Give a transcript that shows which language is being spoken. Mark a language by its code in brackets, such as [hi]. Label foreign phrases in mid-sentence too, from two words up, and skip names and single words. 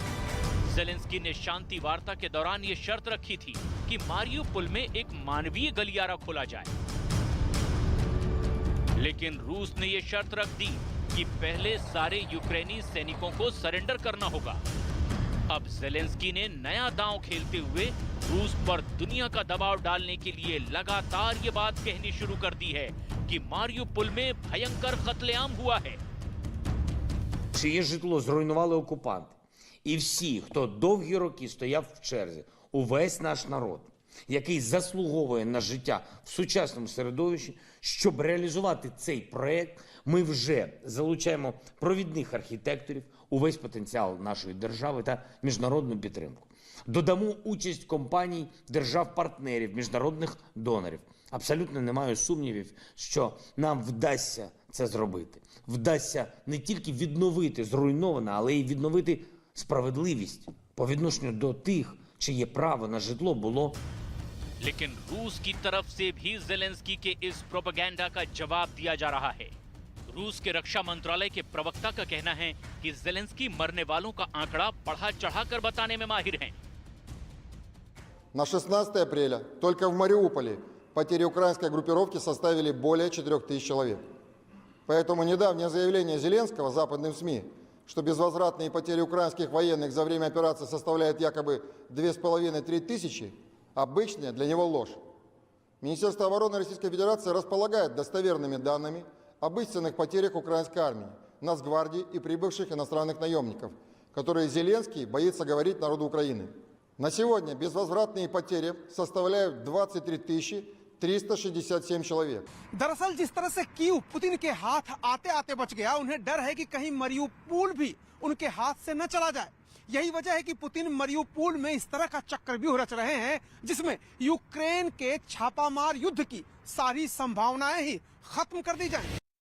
[hi] ज़ेलेंस्की ने शांति वार्ता के दौरान ये शर्त रखी थी कि मारियोपोल में एक मानवीय गलियारा खोला जाए, लेकिन रूस ने ये शर्त रख दी कि पहले सारे यूक्रेनी सैनिकों को सरेंडर करना होगा। अब जेलेंस्की ने नया दांव खेलते हुए रूस पर दुनिया का दबाव डालने के लिए लगातार ये बात कहनी शुरू कर दी है कि मारियुपोल में भयंकर कत्लेआम हुआ है। [uk] Чиє житло зруйнували окупанти. І всі, хто довгі роки стояв в черзі, увесь наш народ, який заслуговує на життя в сучасному середовищі, щоб реалізувати цей проект, ми вже залучаємо провідних архітекторів, увесь потенціал нашої держави та міжнародну підтримку. Додамо участь компаній, держав-партнерів, міжнародних донорів. Абсолютно не маю сумнівів, що нам вдасться це зробити. Вдасться не тільки відновити зруйноване, але й відновити справедливість по відношенню до тих, чиє право на житло було. [hi] लेकिन रूस की तरफ से भी जेलेंस्की के इस प्रोपेगेंडा का जवाब दिया जा रहा है। रूस के रक्षा मंत्रालय के प्रवक्ता का कहना है कि जेलेंस्की मरने वालों का आंकड़ा बढ़ा चढ़ाकर बताने में माहिर हैं। [ru] На 16 апреля только в Мариуполе потери украинской группировки составили более 4000 человек. Поэтому недавнее заявление Зеленского западным СМИ, что безвозвратные потери украинских военных за время операции составляют якобы 2500–3 тысячи, обычная для него ложь. Министерство обороны Российской Федерации располагает достоверными данными об истинных потерях украинской армии, Нацгвардии и прибывших иностранных наемников, которые Зеленский боится говорить народу Украины. На сегодня безвозвратные потери составляют 23 367 человек. [hi] दरअसल जिस तरह से कीव पुतिन के हाथ आते आते बच गया, उन्हें डर है कि कहीं मरियुपोल भी उनके हाथ से न चला जाए। यही वजह है कि पुतिन मरियुपोल में इस तरह का चक्रव्यूह रच रहे हैं जिसमें यूक्रेन के छापामार युद्ध की सारी संभावनाएं ही खत्म कर दी जाएं।